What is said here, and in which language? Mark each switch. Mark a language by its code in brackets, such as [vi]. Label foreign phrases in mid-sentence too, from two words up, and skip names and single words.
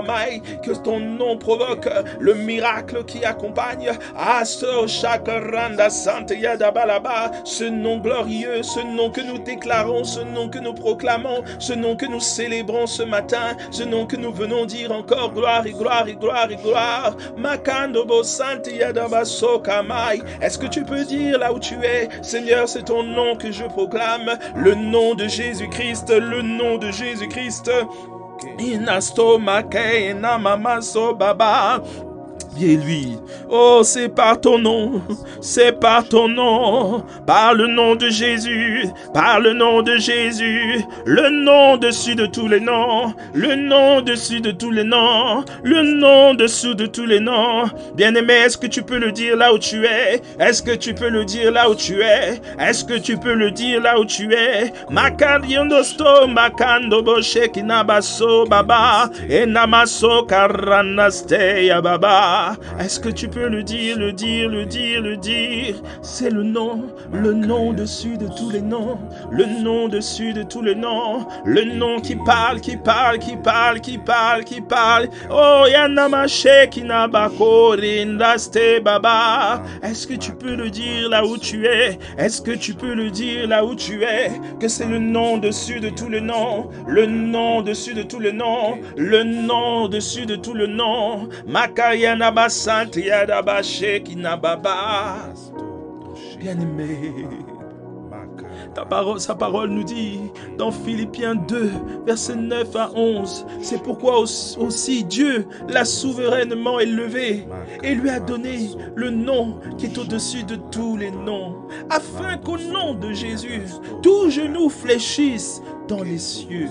[fr] Que ton nom provoque le miracle qui accompagne ce nom glorieux, ce nom que nous déclarons, ce nom que nous proclamons, ce nom que nous célébrons ce matin, ce nom que nous venons dire encore gloire et gloire et gloire et gloire. Est-ce que tu peux dire là où tu es, Seigneur, c'est ton nom que je proclame, le nom de Jésus-Christ, le nom de Jésus-Christ. Inasto make na mama so baba. Et lui, oh, c'est par ton nom, par le nom de Jésus, par le nom de Jésus, le nom dessus de tous les noms, le nom dessus de tous les noms, le nom dessous de tous les noms. Bien-aimé, est-ce que tu peux le dire là où tu es? Est-ce que tu peux le dire là où tu es? Est-ce que tu peux le dire là où tu es? Makandiondo makando boshe kinabaso baba, enamaso karanaste ya baba. Est-ce que tu peux le dire, le dire? C'est le nom dessus de tous les noms, le nom dessus de tous les noms, le nom qui parle. Oh, yanamache kinabako rindaste baba. Est-ce que tu peux le dire là où tu es? Est-ce que tu peux le dire là où tu es? Que c'est le nom dessus de tous les noms, le nom dessus de tous les noms, le nom dessus de tous les noms. Makayana bien-aimé, sa parole nous dit dans Philippiens 2, versets 9 à 11, c'est pourquoi aussi Dieu l'a souverainement élevé et lui a donné le nom qui est au-dessus de tous les noms, afin qu'au nom de Jésus, tout genou fléchisse dans les cieux.